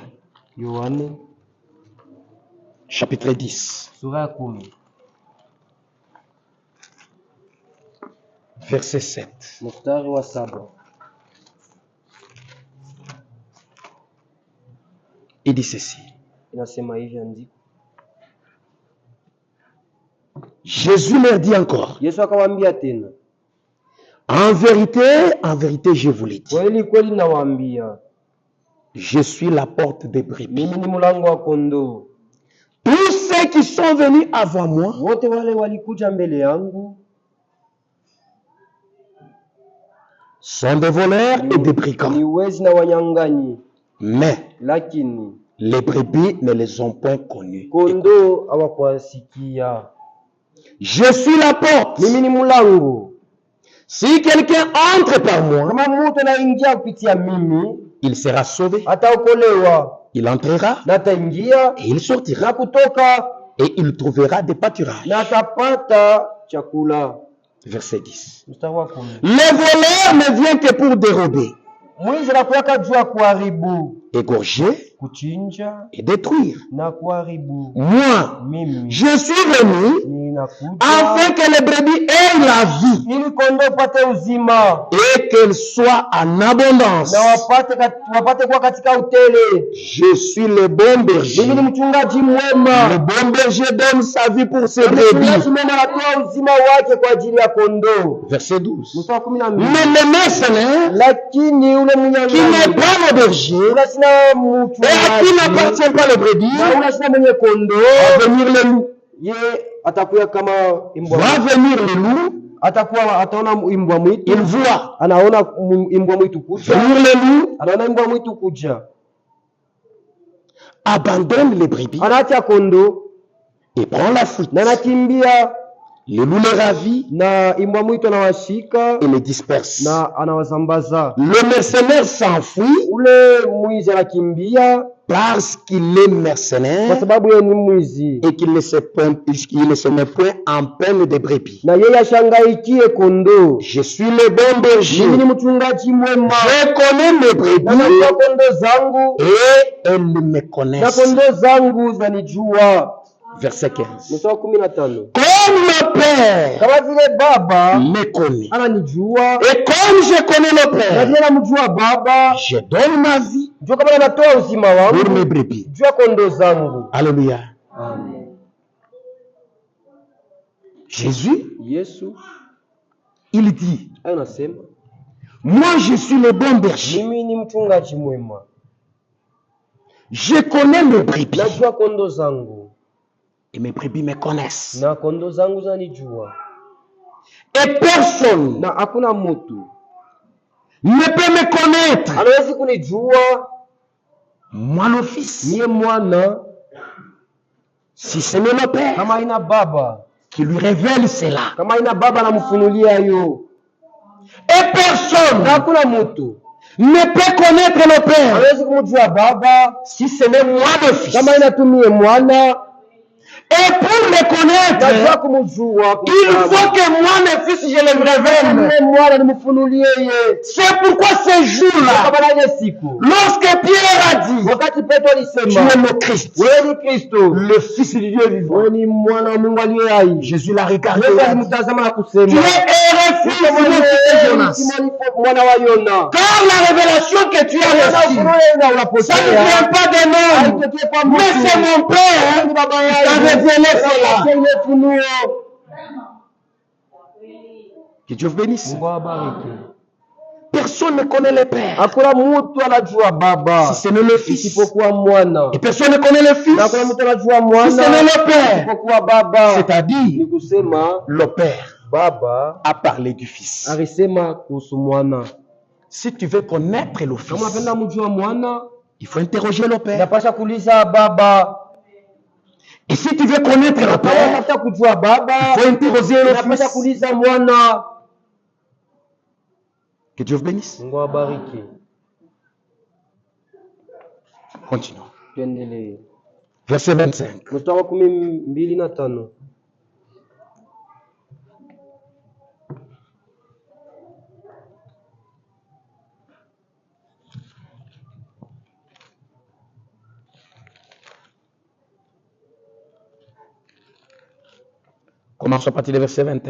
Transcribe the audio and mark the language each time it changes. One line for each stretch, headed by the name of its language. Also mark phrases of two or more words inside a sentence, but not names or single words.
French: Yohane chapitre 10,
Swahili: sura ya 10
French: verset 7.
Swahili: mstari wa 7.
French: Il dit ceci.
Swahili: Inasema hivi andiko.
French: Jésus leur dit encore,
Swahili: Yesu akawaambia tena,
French: en vérité, je vous l'ai dit.
Swahili: kweli kweli nawaambia,
French: Je suis la porte des brebis.
Swahili: mimi ni mlango wa kondoo.
French: Tous ceux qui sont venus avant moi
Swahili: Wote wale walikuja mbele yangu
French: sont des voleurs et des brigands.
Swahili: ni wezi na wanyang'anyi,
French: Mais
Swahili: lakini
French: les brebis ne les ont point connus.
Swahili: kondoo hawakuwasikia.
French: Je suis la porte.
Swahili: Mimi ni mlango.
French: Si quelqu'un entre par moi,
Swahili: Kama mtu anaingia kupitia mimi,
French: il sera sauvé.
Swahili: ataokolewa,
French: Il entrera
Swahili: na ataingia
French: et il sortira.
Swahili: na kutoka,
French: Et il trouvera des pâturages.
Swahili: na atapata chakula.
French: Verset 10.
Swahili: Mstari wa 10.
French: Les voleurs ne viennent que pour dérober,
Swahili: Mwizi anakuwaka juu ya kuharibu,
French: égorger
Swahili: kuchinja
French: et détruire.
Swahili: na kuharibu.
French: Moi,
Swahili: Mimi
French: je suis venu
Swahili: ninakuja
French: afin que les brebis aient la vie
Swahili: ili kondoo pate uzima
French: et qu'elles soient en abondance.
Swahili: na wapate kuwa katika utele.
French: Je suis le bon
Swahili: Mimi
French: berger.
Swahili: ni mchungaji
French: Le
Swahili: mwema.
French: bon berger donne sa vie pour ses
Swahili: Mchungaji
French: brebis.
Swahili: mwema anatoa uzima wake kwa ajili ya kondoo.
French: Verset 12.
Swahili: Mstari wa 12.
French: Mais le mercenaire
Swahili: Lakini ule
French: qui n'est
Swahili: mnyang'anyi
French: pas le berger
Swahili: ula sina
French: et à qui
Swahili: mchungaji
French: n'appartient pas le brebis,
Swahili: na ula sina mwenye kondoo,
French: va venir le loup.
Swahili: ye atakuwa kama imbwa.
French: Va venir le loup,
Swahili: Ataona imbwa mwitu,
French: il voit
Swahili: anaona imbwa mwitu kuja,
French: venir le loup,
Swahili: anaona imbwa mwitu kuja,
French: abandonne les brebis
Swahili: anaacha kondoo
French: et prend la fuite.
Swahili: na anakimbia.
French: Le loup les ravit
Swahili: na imbwa mwitu anawashika
French: et les disperse.
Swahili: na anawasambaza.
French: Le mercenaire s'enfuit
Swahili: Ule mwizi anakimbia
French: parce qu'il est
Swahili: kwa
French: mercenaire
Swahili: sababu yeye ni mwizi,
French: et qu'il ne se met point en peine de brebis.
Swahili: na yeye ashangaikie kondoo.
French: Je suis le bon berger.
Swahili: Mimi ni mchungaji mwema,
French: Je connais mes
Swahili: na
French: brebis
Swahili: najua kondoo zangu
French: et elles me
Swahili: na
French: connaissent.
Swahili: kondoo zangu zanijua.
French: Verset 15.
Swahili: Mstari wa 15.
French: Comme le Père
Swahili: Kama vile Baba
French: me connaît
Swahili: ananijua
French: et comme je connais le
Swahili: na
French: Père,
Swahili: vile namjua Baba,
French: je donne ma vie
Swahili: jua kama anatoa uzima
French: pour mes
Swahili: wangu
French: brebis.
Swahili: juu ya kondoo zangu.
French: Alléluia. Amen. Jésus,
Swahili: Yesu
French: il dit,
Swahili: anasema
French: moi je suis le bon berger.
Swahili: mimi ni mchungaji mwema,
French: Je connais mes brebis
Swahili: najua kondoo zangu
French: et mes brebis me connaissent.
Swahili: na kondoo zangu zanijua,
French: Et personne
Swahili: na hakuna mtu
French: ne peut me connaître.
Swahili: anawezi kunijua
French: Moi le Fils,
Swahili: mie mwana,
French: si ce n'est le Père
Swahili: kama ina baba,
French: qui lui révèle cela.
Swahili: kama ina baba namfunulia yo,
French: Et personne
Swahili: na hakuna mtu
French: ne peut connaître le Père
Swahili: anawezi kumjua baba
French: si ce n'est moi le Fils.
Swahili: kama inatumie mwana.
French: Et pour me connaître,
Swahili: Najua kumjua
French: il faut que moi le Fils je le révèle.
Swahili: mie mwana nimfunulie ye.
French: C'est pourquoi ce jour-là,
Swahili: Kama na ile siku
French: lorsque Pierre a dit,
Swahili: wakati Petro
French: tu
Swahili: alisema
French: es le Christ,
Swahili: wewe ni Kristo,
French: le Fils du Dieu vivant,
Swahili: wewe ni mwana wa Mungu aliye hai,
French: Jésus l'a regardé.
Swahili: Yesu
French: Il a dit,
Swahili: alimtazama na
French: tu
Swahili: kusema
French: es un fils de Jonas.
Swahili: Simoni mwana wa Yona,
French: Car la révélation que tu as
Swahili: na
French: reçue,
Swahili: ufunuo na
French: ça ne
Swahili: unapokea
French: vient pas d'un homme,
Swahili: haitokee kwa
French: mais
Swahili: mtu,
French: c'est mon Père
Swahili: ni baba
French: qui t'a
Swahili: yangu
French: révélé cela.
Swahili: ile funuo.
French: Que Dieu vous bénisse.
Swahili: Mungu awabariki.
French: Personne ne connaît le Père
Swahili: Hakuna mtu anajua baba
French: si ce n'est le Fils.
Swahili: isipokuwa mwana,
French: Et personne ne connaît le
Swahili: na
French: Fils
Swahili: hakuna mtu anajua
French: si ce
Swahili: mwana
French: n'est le Père.
Swahili: isipokuwa baba. Ni
French: C'est-à-dire,
Swahili: kusema
French: le Père
Swahili: baba
French: a parlé du Fils.
Swahili: alisema kuhusu mwana.
French: Si tu veux connaître le
Swahili: Kama
French: Fils,
Swahili: unapenda mjua mwana,
French: il faut interroger le Père.
Swahili: inapasha kuuliza baba.
French: Et si tu veux connaître le
Swahili: Kama
French: Père,
Swahili: unataka kujua baba,
French: il faut interroger le
Swahili: inapasha
French: Fils.
Swahili: kuuliza mwana.
French: Que Dieu vous bénisse.
Swahili: Mungu awabariki.
French: Continuons.
Swahili: Tuendelee.
French: Verset 25.
Swahili: Mstari wa 25.
French: Commençons à partir du verset 21.